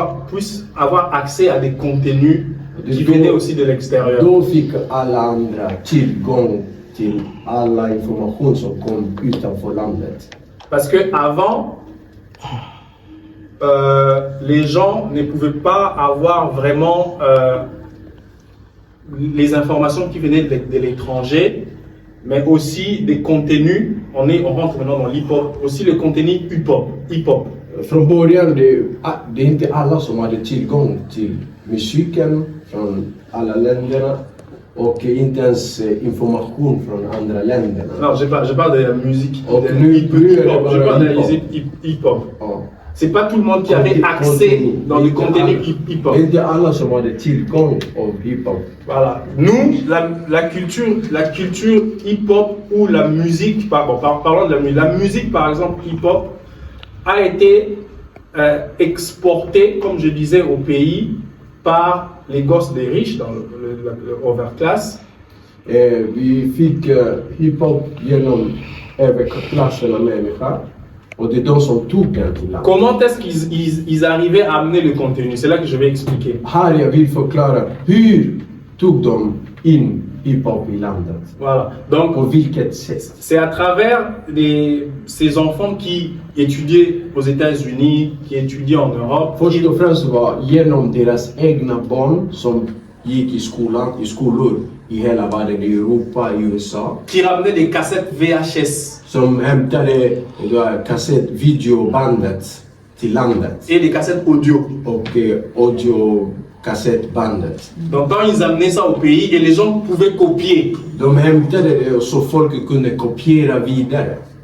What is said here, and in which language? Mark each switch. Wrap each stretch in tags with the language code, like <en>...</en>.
<fr>Puisse avoir accès à des contenus qui venaient aussi de l'extérieur.</fr> <sv>Då fick alla andra tillgång till alla information som kom utanför landet.</sv> <fr>Parce que avant, les gens ne pouvaient pas avoir vraiment les informations qui venaient de l'étranger, mais aussi des contenus. On rentre maintenant dans l'hip-hop, aussi le contenu hip-hop.</fr> <sv>Från början, det är inte alla som hade tillgång till musiken från alla länderna och inte ens information från andra länder.</sv> <fr>Non, je parle de la musique, de hip-hop. Je parle de la musique hip-hop. Oh. C'est pas tout le monde qui avait accès dans le contenu hip-hop.</fr> <sv>Det är inte alla som hade tillgång av hip-hop.</sv> <fr>Voilà. Nous, la culture hip-hop ou la musique, parlons de la musique par exemple hip-hop, a été exportée, comme je disais, au pays par les gosses des riches dans le overclass.</fr> <sv>Vi fick hiphop genom överklassen av människor. Och det är de som tog den till landet.</sv> <fr>Comment est-ce qu'ils arrivaient à amener le contenu? C'est là que je vais expliquer.</fr> <sv>Här jag vill förklara hur tog de in hiphop i landet.</sv> <fr>Voilà. Donc,</fr> <sv>På vilket sätt.</sv> <fr>c'est à travers ces enfants qui étudiaient aux États-Unis, qui étudiaient en Europe,</fr> <sv>Först och främst var genom deras egna barn som gick i skolor i hela världen, i Europa, i USA.</sv> <fr>qui ramenaient des cassettes VHS</fr> <sv>Som hämtade videobandet till landet.</sv> <fr>et des cassettes audio.</fr> <sv>Och audiokassettbandet.</sv> <fr>Donc, quand ils amenaient ça au pays et les gens pouvaient copier,</fr> <sv>De hämtade det så folk kunde kopiera vidare.</sv>